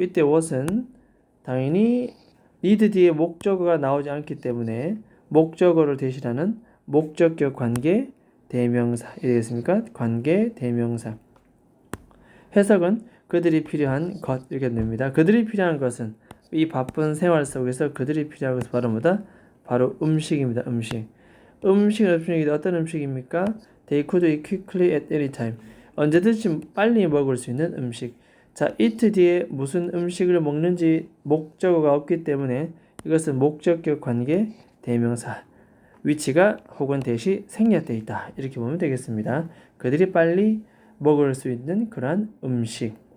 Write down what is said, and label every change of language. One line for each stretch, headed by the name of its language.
Korean: 이때 what은 당연히 need 뒤에 목적어가 나오지 않기 때문에 목적어를 대신하는 목적격 관계 대명사 이되겠습니까? 관계 대명사. 해석은 그들이 필요한 것 이렇게 됩니다. 그들이 필요한 것은 이 바쁜 생활 속에서 그들이 필요한 것은 바로 뭐다? 바로 음식입니다. 음식이 어떤 음식입니까?
English: They could eat quickly at any time.
Korean: 언제든지 빨리 먹을 수 있는 음식. 자, eat 뒤에 무슨 음식을 먹는지 목적어가 없기 때문에 이것은 목적격 관계 대명사. 위치가 혹은 대시 생략되어 있다. 이렇게 보면 되겠습니다. 그들이 빨리 먹을 수 있는 그러한 음식.